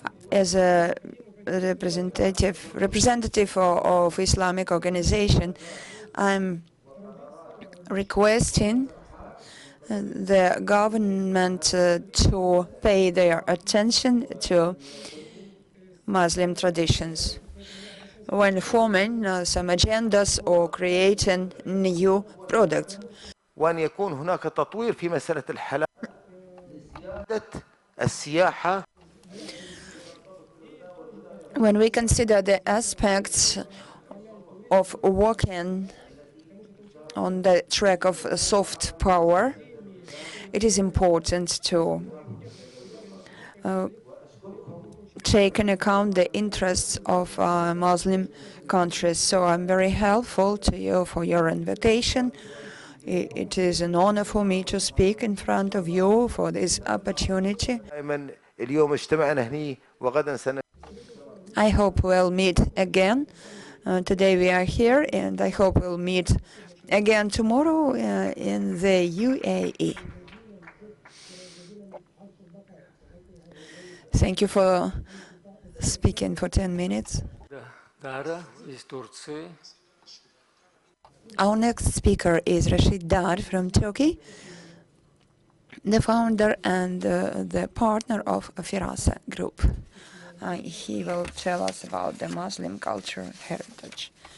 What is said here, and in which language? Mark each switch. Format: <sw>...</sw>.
<en>As a representative of Islamic organization, I'm requesting the government to pay their attention to Muslim traditions when forming some agendas or creating new products.</en> <ar>وأن يكون هناك تطوير في مسألة الحلال لزيادة السياحة.</ar> <en>When we consider the aspects of working on the track of soft power, it is important to take into account the interests of Muslim countries. So I'm very helpful to you for your invitation. It is an honor for me to speak in front of you for this opportunity.</en> <ar>اليوم اجتمعنا هني وغدا</ar> <en>I hope we'll meet again. Today we are here, and I hope we'll meet again tomorrow in the UAE. Thank you for speaking for 10 minutes.</en> <ru>Dara из Турции.</ru> <en>Our next speaker is Rashid Dar from Turkey, the founder and the partner of Firasa Group. He will tell us about the Muslim culture heritage.</en>